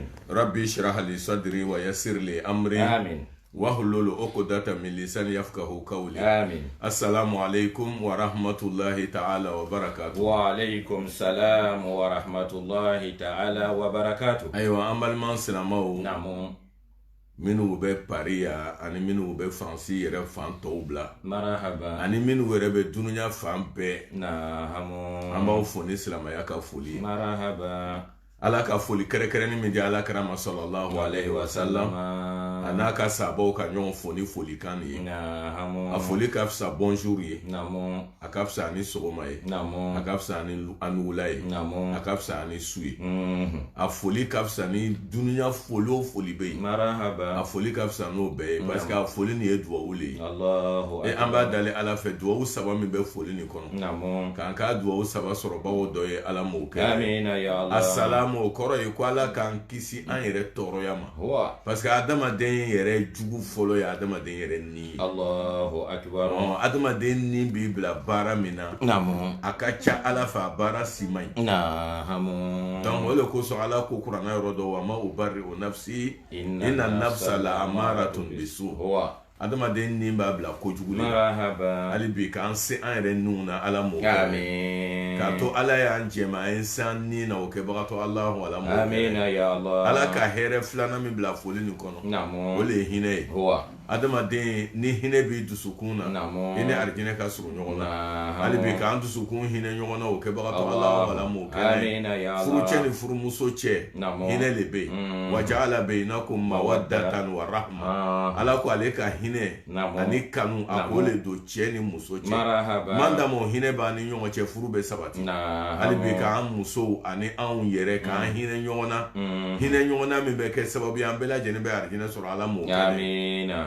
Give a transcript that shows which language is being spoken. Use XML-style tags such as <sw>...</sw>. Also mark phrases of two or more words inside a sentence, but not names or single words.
<ar>ربي اشرح لي صدري ويسر لي أمري. آمين. واحلل عقدة من لساني يفقهوا قولي. آمين. السلام عليكم ورحمة الله تعالى وبركاته. وعليكم السلام ورحمة الله تعالى وبركاته. أيوة أمال ما سلامو. نعم.</ar> <bm>minnu bɛ Paris ya ani minnu bɛ France yɛrɛ fan tɔw bila. Marahaba. Ani minnu yɛrɛ bɛ dunuya fan bɛɛ. Nahamu. An b'aw fo ni silamɛya ka foli ye. Marahaba. Ala ka foli kɛrɛkɛrɛnni min di Ala Kirama</bm> <ar>صلى الله عليه وسلم</ar> <bm>a n'a ka sahabaw ka ɲɔgɔn fo ni folikan ye. Nahamu. A foli ka fisa bonjour ye. Namu. A ka fisa ni sɔgɔma ye. Namu. A ka fisa ni wula ye. Namu. A ka fisa ni su ye. A foli ka fisa ni dunuya foli o foli bɛ yen. Marahaba. A foli ka fisa n'o bɛɛ ye parce que a foli nin ye duwawu le ye.</bm> <ar>الله أكبر.</ar> <bm>An b'a dali Ala fɛ duwawu saba min bɛ foli nin kɔnɔ. Namu. K'an ka duwawu saba sɔrɔ bawo dɔ ye Ala m'o kɛ. Amina</bm> <ar>يا الله.</ar> <bm>Assalamu o kɔrɔ ye ko Ala k'an kisi an yɛrɛ tɔɔrɔya ma.</bm> <fr>Parce que</fr> <bm>adamaden yɛrɛ jugu fɔlɔ ye adamaden yɛrɛ ni ye.</bm> <ar>الله أكبر.</ar> <bm>Adamaden ni b'i bila baara min na. Namu. A ka ca Ala fɛ a baara si man ɲi. Namu. Donc o de kosɔn Ala ko kuranna yɔrɔ dɔ</bm> <ar>وما أبرئ نفسي إن النفس لأمارة بالسوء.</ar> <bm>Adamaden ni b'a bila kojugu le. Marahaba. Hali bi k'an se an yɛrɛ niw na Ala m'o kɛ. Amin. K'a to Ala y'an jɛma an ye se an ni na o kɛbagatɔ Alahu Ala m'o kɛ. Amina</bm> <ar>يا الله.</ar> <bm>Ala ka hɛrɛ filanan min bila foli nin kɔnɔ. Namu. O le ye hinɛ ye. Adamaden ni hinɛ b'i dusukun na. Namu. I ni arijinɛ ka surun ɲɔgɔn na. Namu. Hali bi k'an dusukun hinɛ ɲɔgɔn na o kɛbagatɔ Alahu Ala m'o kɛ. Amina</bm> <ar>يا الله.</ar> <bm>Furu cɛ ni furumuso cɛ. Namu. Hinɛ le bɛ yen.</bm> <ar>وجعل بينكم مودة ورحمة.</ar> <bm>Ala ko ale ka hinɛ ani kanu a k'o le don cɛ ni muso cɛ. Marahaba. Man dama o hinɛ b'an ni ɲɔgɔn cɛ furu bɛ sabati. Hali bi k'an musow ani anw yɛrɛ k'an hinɛ ɲɔgɔn na. Hinɛ ɲɔgɔn na min bɛ kɛ sababu ye an bɛɛ lajɛlen bɛ arijinɛ sɔrɔ Ala m'o kɛ. Amina.</bm>